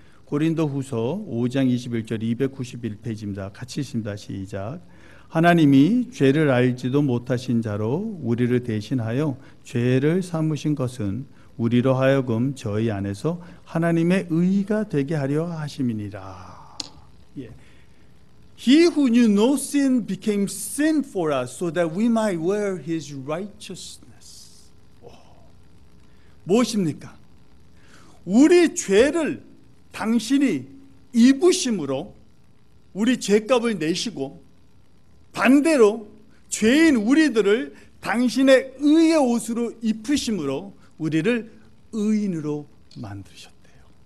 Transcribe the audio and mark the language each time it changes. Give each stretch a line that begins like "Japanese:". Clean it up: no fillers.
Korean: 고린도후서 5장 21절 291페이지입니다. 같이 읽습니다. 시작. 하나님이 죄를 알지도 못하신 자로 우리를 대신하여 죄를 삼으신 것은 우리로 하여금 저희 안에서 하나님의 의가 되게 하려 하심이니라. 예.
English: He who knew no sin became sin for us so that we might wear his righteousness.
Korean: 무엇입니까? 우리 죄를 당신이 입으심으로 우리 죄값을 내시고 반대로 죄인 우리들을 당신의 의의 옷으로 입으심으로 우리를 의인으로 만드셨대요.